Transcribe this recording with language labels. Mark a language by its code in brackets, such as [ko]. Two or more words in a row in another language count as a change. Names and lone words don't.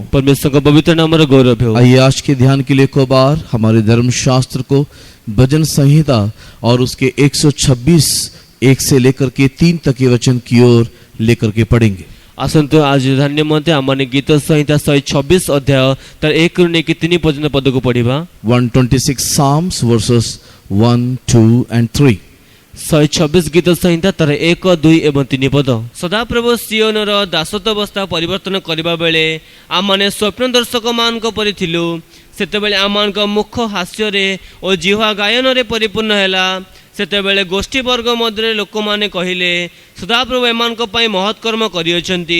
[hi] परमेश्वर का पवित्र नाम और गौरव हो। आइए आज के ध्यान के लिए को बार हमारे धर्मशास्त्र को भजन संहिता और उसके 126 1 से लेकर के 3 तक के वचन की ओर लेकर के पढ़ेंगे। [or] ଆସନ୍ତୁ ଆଜି ଧ୍ୟାନ ନିମନ୍ତେ ଆମେମାନେ ଗୀତସଂହିତା 126 ଅଧ୍ୟାୟର 1 ରୁ ନେଇକି 3 ପର୍ଯ୍ୟନ୍ତ ପଦକୁ ପଢିବା। [en] 126 Psalms verses 1, 2 and 3। [or] 126 ଗୀତସଂହିତାର 1, 2 ଏବଂ 3 ପଦ। ସଦାପ୍ରଭୁ ସିୟୋନର ଦାସତ୍ୱ ଅବସ୍ଥା ପରିବର୍ତ୍ତନ କରିବା ବେଳେ ଆମ୍ଭେମାନେ ସ୍ୱପ୍ନଦର୍ଶକମାନଙ୍କ ପରି ଥିଲୁ। ସେତେବେଳେ ଆମ୍ଭମାନଙ୍କ ମୁଖ ହାସ୍ୟରେ ଓ ଜିହ୍ୱା ଗାୟନରେ ପରିପୂର୍ଣ୍ଣ ହେଲା। ସେତେବେଳେ ଗୋଷ୍ଠୀବର୍ଗ ମଧ୍ୟରେ ଲୋକମାନେ କହିଲେ ସଦାପ୍ରଭୁ ଏମାନଙ୍କ ପାଇଁ ମହତ୍ କର୍ମ କରିଅଛନ୍ତି।